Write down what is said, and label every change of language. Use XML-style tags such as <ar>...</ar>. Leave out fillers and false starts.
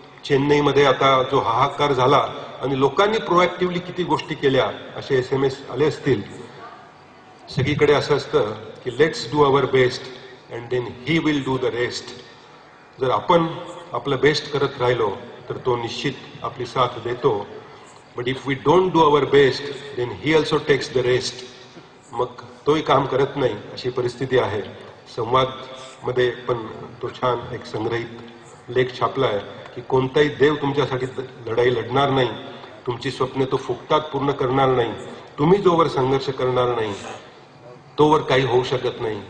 <mr>चेन्नईमध्ये आता जो हाहाकार झाला आणि लोकांनी प्रोएक्टिव्हली किती गोष्टी केल्या असे SMS आले असतील. सगळीकडे असं असतं की</mr> <en>Let's do our best and then he will do the rest.</en> <mr>जर आपण आपलं बेस्ट करत राहिलो तर तो निश्चित आपली साथ देतो.</mr> <en>But if we don't do our best then he also takes the rest.</en> <mr>मग तोही काम करत नाही अशी परिस्थिती आहे. संवादमध्ये पण तो छान एक संग्रहित लेख छापलाय की कोणताही देव तुमच्यासाठी लढाई लढणार नाही, तुमची स्वप्ने तो फुकटात पूर्ण करणार नाही, तुम्ही जोवर संघर्ष करणार नाही तोवर काही होऊ शकत नाही.</mr>